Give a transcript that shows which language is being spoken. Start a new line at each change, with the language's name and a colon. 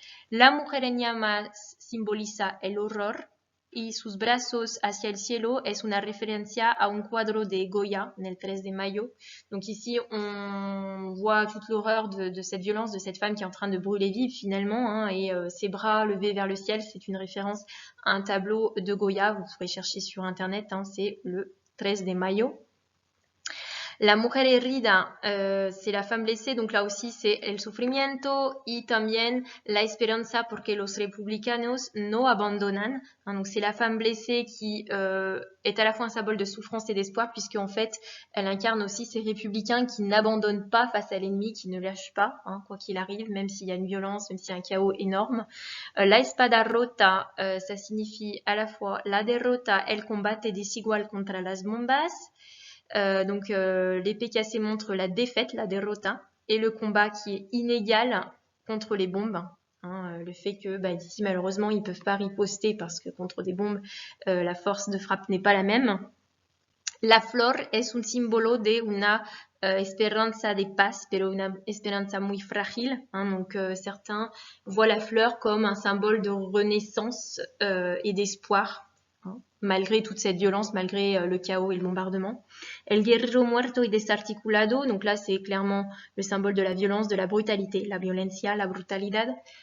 Spanish: La mujer en llamas simboliza el horror. Y sus brazos hacia el cielo es una referencia a un cuadro de Goya, en el 13 de mayo.
French: Donc ici, on voit toute l'horreur de cette violence, de cette femme qui est en train de brûler vive finalement, hein, et ses bras levés vers le ciel, c'est une référence à un tableau de Goya, vous pourrez chercher sur internet, hein, c'est le 13 de mayo.
Spanish: La mujer herida,
French: c'est la femme blessée, donc là aussi c'est
Spanish: el sufrimiento y también la esperanza porque los republicanos no abandonan.
French: Hein, donc c'est la femme blessée qui est à la fois un symbole de souffrance et d'espoir, puisque en fait elle incarne aussi ces républicains qui n'abandonnent pas face à l'ennemi, qui ne lâchent pas, hein, quoi qu'il arrive, même s'il y a une violence, même s'il y a un chaos énorme.
Spanish: La espada rota,
French: ça signifie à la fois
Spanish: la derrota, el combate desigual contra las bombas.
French: Donc l'épée cassée montre la défaite, la derrota, et le combat qui est inégal contre les bombes. Hein, le fait que ici malheureusement ils peuvent pas riposter parce que contre des bombes la force de frappe n'est pas la même.
Spanish: La flor es un símbolo de una esperanza de paz, pero una esperanza muy frágil.
French: Hein, donc certains voient la fleur comme un symbole de renaissance et d'espoir, hein, malgré toute cette violence, malgré le chaos et le bombardement.
Spanish: El guerrero muerto y desarticulado,
French: donc là c'est clairement le symbole de la violence, de la brutalité,
Spanish: la violencia, la brutalidad.